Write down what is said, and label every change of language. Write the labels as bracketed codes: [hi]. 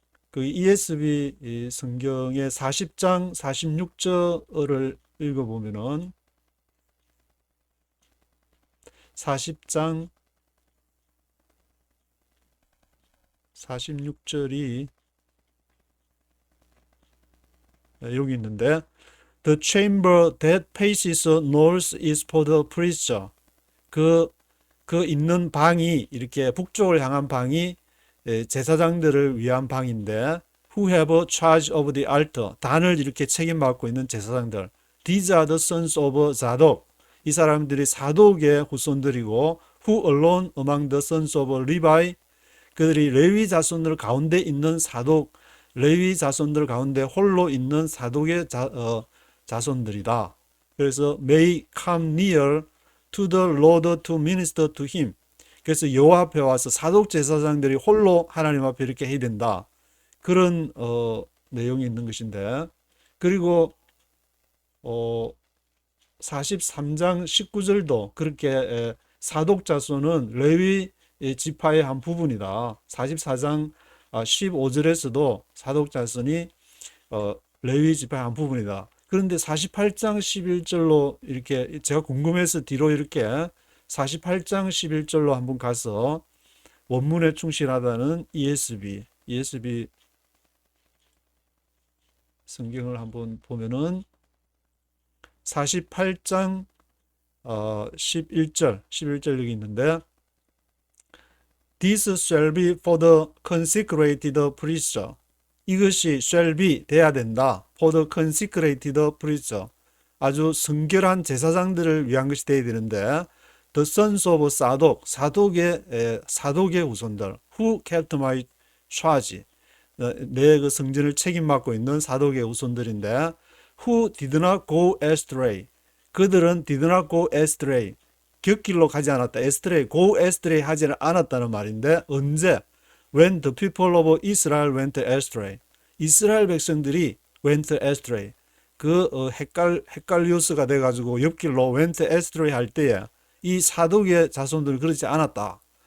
[ko] 그 ESV 성경의 40장 46절을 읽어보면은 40장 46절이 여기 있는데, [en] The chamber that faces north is for the preacher. [ko] 그 있는 방이, 이렇게 북쪽을 향한 방이 제사장들을 위한 방인데, [en] who have charge of the altar. [ko] 단을 이렇게 책임받고 있는 제사장들. [en] These are the sons of Zadok. [ko] 이 사람들이 사독의 후손들이고, [en] who alone among the sons of Levi. [ko] 그들이 레위 자손들 가운데 있는 레위 자손들 가운데 홀로 있는 사독의 자손들이다. [en] 그래서 may come near to the Lord to minister to him. [ko] 그래서 여호와 앞에 와서 사독 제사장들이 홀로 하나님 앞에 이렇게 해야 된다. 그런 내용이 있는 것인데, 그리고 43장 19절도 그렇게 사독 자손은 레위 지파의 한 부분이다. 44장 15절에서도 사독 자손이 레위 지파의 한 부분이다. 그런데 48장 11절로 이렇게 제가 궁금해서 뒤로 이렇게 48장 11절로 한번 가서 원문에 충실하다는 ESV 성경을 한번 보면은 48장 11절 여기 있는데, [en] This shall be for the consecrated preacher. [ko] 이것이 shall be 돼야 된다. [en] For the consecrated preacher. [ko] 아주 성결한 제사장들을 위한 것이 돼야 되는데, [en] The sons of Zadok. [ko] 사독의 후손들. [en] Who kept my charge. [ko] 내 그 성전을 책임맡고 있는 사독의 후손들인데, [en] Who did not go astray. [ko] 그들은 [en] did not go astray. [ko] 곁길로 가지 않았다. astray, go astray 하지는 않았다는 말인데, 언제? [en] When the people of Israel went astray. [ko] 이스라엘 백성들이 went astray. 헷갈리우스가 돼가지고 옆길로 went astray 할 때에 이 사독의 자손들은 그렇지 않았다.